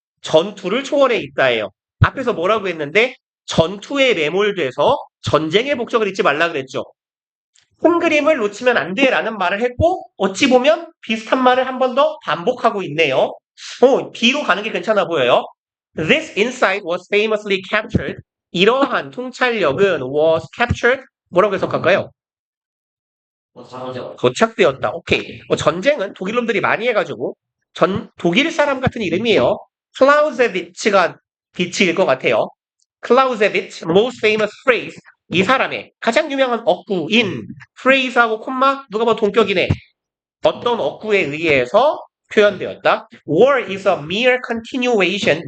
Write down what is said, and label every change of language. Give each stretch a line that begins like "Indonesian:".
Korean: 전투를 초월해 있다예요. 앞에서 뭐라고 했는데 전투에 매몰돼서 전쟁의 목적을 잊지 말라 그랬죠. 큰 그림을 놓치면 안 돼라는 말을 했고 어찌 보면 비슷한 말을 한 번 더 반복하고 있네요. B로 가는 게 괜찮아 보여요.
English: This insight was famously captured.
Korean: 이러한 통찰력은
English: was captured.
Korean: 뭐라고 해석할까요? 도착되었다. 오케이. 전쟁은 독일 놈들이 많이 해가지고 독일 사람 같은 이름이에요. 클라우제비츠가 비치일 것 같아요.
English: 클라우제비츠, most famous phrase.
Korean: 이 사람의 가장 유명한 어구인 phrase하고 콤마 누가 봐도 동격이네. 어떤 어구에 의해서 표현되었다.
English: War is a mere continuation.